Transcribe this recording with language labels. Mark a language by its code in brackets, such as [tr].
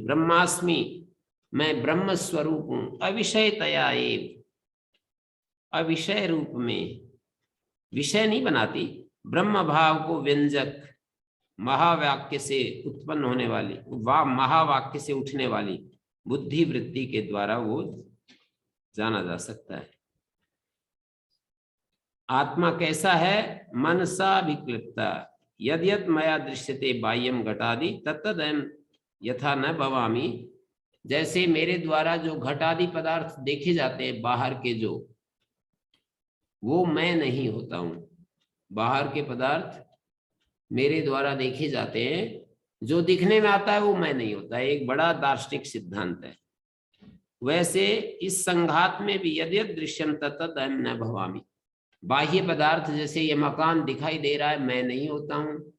[hi] ब्रह्मास्मि, मैं ब्रह्म स्वरूप हूं, [sa] अविषयतया एव, [hi] अविषय रूप में, विषय नहीं बनाती, ब्रह्म भाव को व्यंजक, महावाक्य से उत्पन्न होने वाली, महावाक्य से उठने वाली बुद्धि वृत्ति के द्वारा वो जाना जा सकता है। आत्मा कैसा है? [sa] मनसा विक्लिप्ता यद यद मया दृश्यते बाह्यम घटादि तत्तदयम् यथा न भवामि। [hi] जैसे मेरे द्वारा जो घटादि पदार्थ देखे जाते हैं बाहर के, जो वो मैं नहीं होता हूं। बाहर के पदार्थ मेरे द्वारा देखे जाते हैं, जो दिखने में आता है वो मैं नहीं होता है। एक बड़ा दार्शनिक सिद्धांत है। वैसे इस संघात में भी [sa] यद यद दृश्यम तत्तद अहं न भवामि, [hi] बाह्य पदार्थ जैसे ये मकान दिखाई दे रहा है, मैं नहीं होता हूँ।